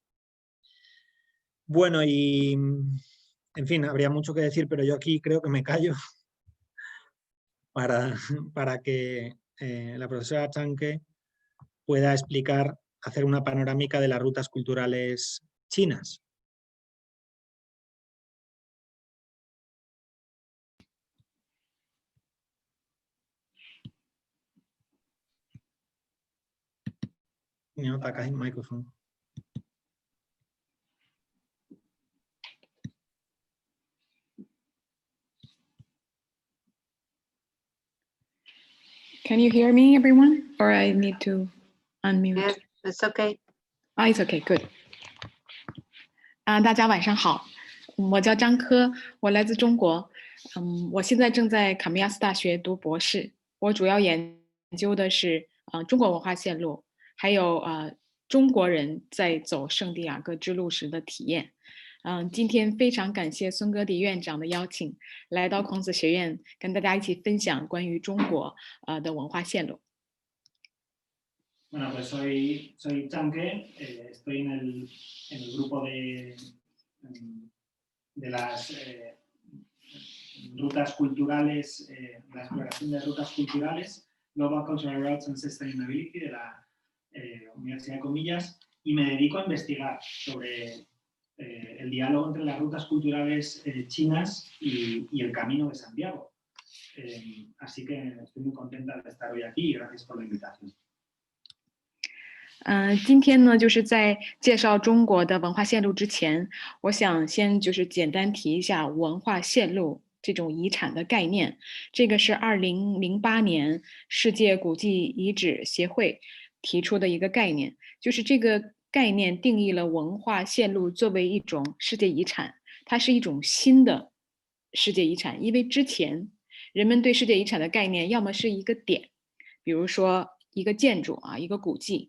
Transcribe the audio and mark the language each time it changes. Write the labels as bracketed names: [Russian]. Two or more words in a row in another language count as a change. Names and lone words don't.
[Spanish] Bueno, y en fin, habría mucho que decir, pero yo aquí creo que me callo para que la profesora Chanque pueda explicar, hacer una panorámica de las rutas culturales chinas. No atacas el micrófono. [English] Can you hear me, everyone? Or I need to unmute? Yes, it's okay. It's okay, good. [Chinese] 大家晚上好，我叫张科，我来自中国。我现在正在卡米亚斯大学读博士，我主要研究的是中国文化线路，还有中国人在走圣地亚哥之路时的体验。今天非常感谢孙戈迪院长的邀请，来到孔子学院跟大家一起分享关于中国的文化线路。 [Spanish] Bueno, pues soy Chanque, estoy en el grupo de las rutas culturales, la exploración de rutas culturales, Global Cultural Routes and Sustainability de la Universidad de Comillas, y me dedico a investigar sobre el diálogo entre las rutas culturales chinas y el Camino de Santiago. Así que estoy muy contenta de estar hoy aquí y gracias por la invitación. [Chinese] 今天呢，就是在介绍中国的文化线路之前，我想先就是简单提一下文化线路这种遗产的概念。这个是2008年世界古迹遗址协会提出的一个概念，就是这个概念定义了文化线路作为一种世界遗产，它是一种新的世界遗产，因为之前人们对世界遗产的概念要么是一个点，比如说一个建筑一个古迹。